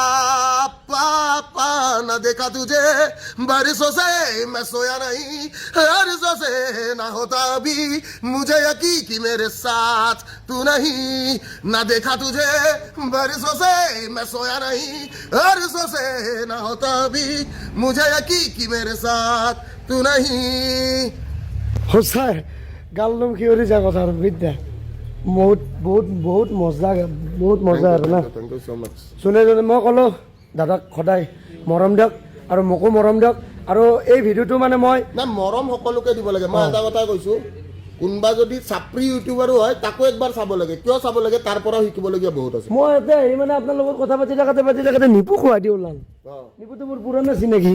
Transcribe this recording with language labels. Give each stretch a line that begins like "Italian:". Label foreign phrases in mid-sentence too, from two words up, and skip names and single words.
Hindi: पापा न देखा तुझे बारिशों से मैं सोया नहीं बारिशों से ना होता अभी मुझे यकीन कि मेरे साथ तू नहीं न देखा तुझे बारिशों से मैं सोया नहीं बारिशों से ना होता अभी मुझे यकीन कि मेरे साथ तू नहीं
Assamese: সঁচাই গালদম শিয়ৰি যায় কথাৰ বিদ্যা বহুত বহুত বহুত মজা আৰু না
English: Thank you so much.
Assamese: যোনে যোনে মই ক'লোঁ দাদাক সদায় মৰম দিয়ক আৰু মোকো মৰম দিয়ক আৰু এই ভিডিঅ'টো মানে মই না মৰম সকলোকে দিব লাগে মই এটা কথা কৈছো কোনোবা যদি চাপৰি ইউটিউবাৰো হয় তাকো একবাৰ চাব লাগে কিয় চাব লাগে তাৰ পৰাও শিকিবলগীয়া বহুত আছে মই এতিয়া এই মানে আপোনাৰ লগত কথা পাতি থাকোঁতে নিপু খুৱাই দি ওলাল নিপুটো মোৰ পুৰণা চিনাকি